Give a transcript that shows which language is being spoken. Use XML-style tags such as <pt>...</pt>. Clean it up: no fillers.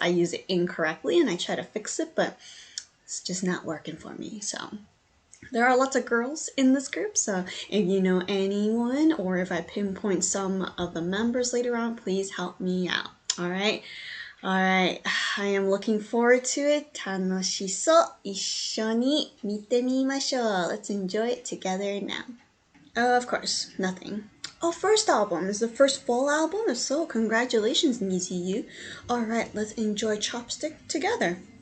<en>I use it incorrectly and I try to fix it, but it's just not working for me. So there are lots of girls in this group, so if you know anyone or if I pinpoint some of the members later on, please help me out. Alright, I am looking forward to it.</en> <ja>楽しそう。一緒に見てみましょう.</ja> <en>Let's enjoy it together now. Of course, nothing. Oh, first album. Is the first full album? If so, congratulations, NiziU. Alright, let's enjoy Chopstick together.</en>